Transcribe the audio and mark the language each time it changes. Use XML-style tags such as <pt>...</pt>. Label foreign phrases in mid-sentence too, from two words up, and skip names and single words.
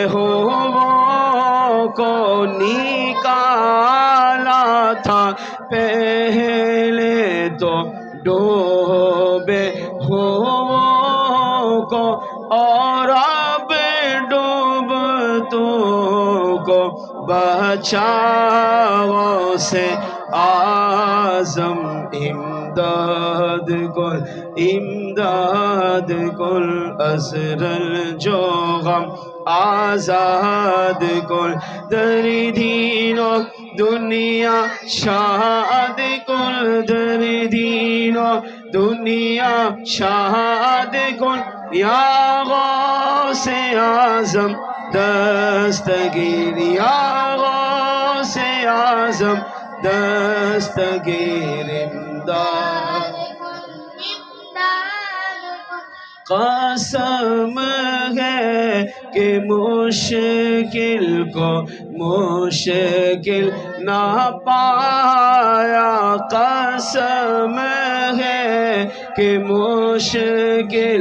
<ur>ہووں کو نکالا تھا پہلے تو ڈوبے ہووں کو اور اب ڈوبتوں کو بچاؤ سے</ur> <fa>اعظم امداد کن امداد کن عذر جو غم آزاد کن در دین و دنیا شاد کن در دین و دنیا شاد کن یا غوث اعظم دستگیر یا غوث اعظم دستگیر امداد</fa> <ur>قسم ہے کہ مشکل کو مشکل نہ پایا قسم ہے کہ مشکل</ur>